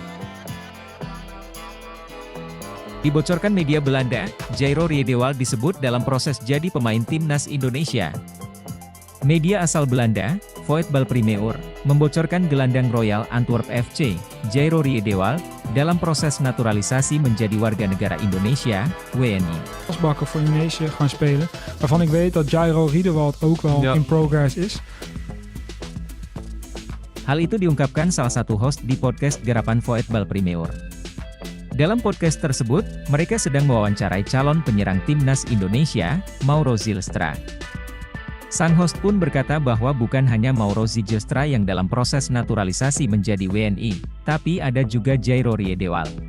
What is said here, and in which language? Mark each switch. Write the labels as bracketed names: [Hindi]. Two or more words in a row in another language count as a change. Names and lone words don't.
[Indonesian] Dibocorkan media Belanda, Jairo Riedewald disebut dalam proses jadi pemain timnas Indonesia. Media asal Belanda, Voetbalpremeur, membocorkan gelandang Royal Antwerp FC, Jairo Riedewald, dalam proses naturalisasi menjadi warga negara Indonesia, WNI. [Dutch] Asbakken voor Indonesië gaan spelen, waarvan ik weet dat Jairo Riedewald ook wel [English] in progress [Dutch] is. [Indonesian] Hal itu diungkapkan salah satu host di podcast Garapan Voetbal Premier. Dalam podcast tersebut, mereka sedang mewawancarai calon penyerang timnas Indonesia, Mauro Zylstra. Sang host pun berkata bahwa bukan hanya Mauro Zylstra yang dalam proses naturalisasi menjadi WNI, tapi ada juga Jairo Riedewald.